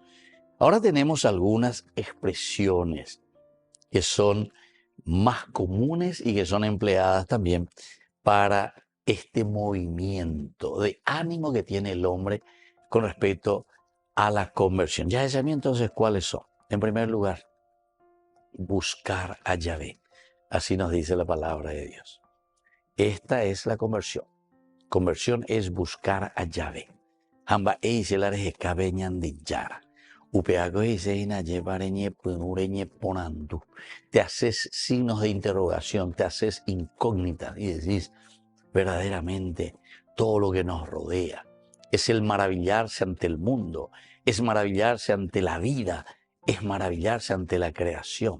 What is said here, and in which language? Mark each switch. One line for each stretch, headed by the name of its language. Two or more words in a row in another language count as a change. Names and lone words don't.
Spanish: Ahora tenemos algunas expresiones que son más comunes y que son empleadas también para este movimiento de ánimo que tiene el hombre con respecto a la conversión. Ya sabía entonces cuáles son. En primer lugar, buscar a Yahvé. Así nos dice la palabra de Dios. Esta es la conversión. Conversión es buscar a Yahvé. Hamba eiselares escabeñan de Yara. Te haces signos de interrogación, te haces incógnita y decís, verdaderamente, todo lo que nos rodea es el maravillarse ante el mundo, es maravillarse ante la vida, es maravillarse ante la creación.